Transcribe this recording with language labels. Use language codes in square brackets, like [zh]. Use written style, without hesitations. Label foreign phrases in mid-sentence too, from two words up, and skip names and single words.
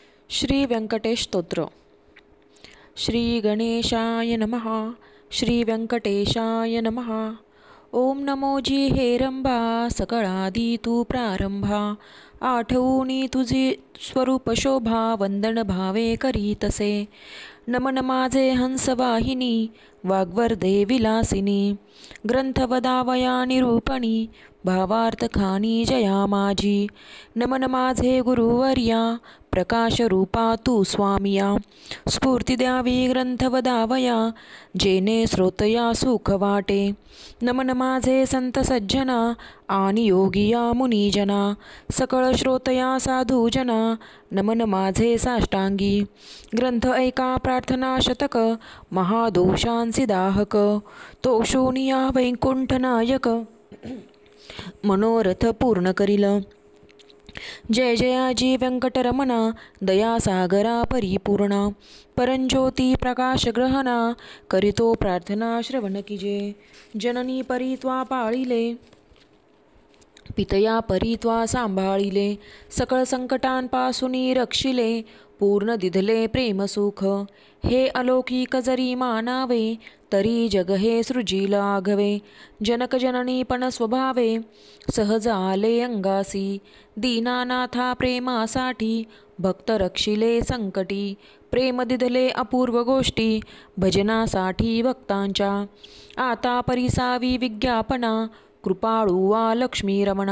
[mr] श्री व्यंकटेश स्तोत्र. [sa] श्री गणेशाय नमः. श्री व्यंकटेशाय नमः. [mr] ओम नमो जी हेरंबा सकळादी तू प्रारंभा. आठवूनी तुझी स्वरूप शोभा वंदन भावे करीतसे. नमन माझे हंसवाहिनी वाग्वर्धे विलासिनी. ग्रंथ वदावया निरूपणी भावार्थ खानी जया माझी. नमन माझे गुरुवर्या प्रकाश रूपा तू स्वामिया. स्फूर्ती द्यावी ग्रंथ वदावया जेने श्रोतया सुख वाटे. नमन माझे संत सज्जना आणि योगिया मुनिजना. सकळ श्रोतया साधुजना नमन माझे साष्टांगी. ग्रंथ ऐका प्रार्थना शतक महादोषांसी दाहक. तो शूनिया वैकुंठनायक मनोरथ पूर्ण करील. जय जयाजी व्यंकटरमणा दया सागरा परिपूर्णा. परंज्योती प्रकाश ग्रहणा करीतो प्रार्थना श्रवण कीजे. जननी परी त्वा पाळिले पितया परी त्वा सांभाळिले. सकळ संकटांपासूनी रक्षिले पूर्ण दिधले प्रेम सुख. हे अलौकिक जरी मानावे तरी जग हे सृजील आघवे. जनक जननी पण स्वभावे सहज आले अंगासी. दीनानाथा प्रेमासाठी भक्त रक्षिले संकटी. प्रेम दिधले अपूर्व गोष्टी भजनासाठी भक्तांच्या. आता परिसावी विज्ञापना कृपाळुवा लक्ष्मी रमणा.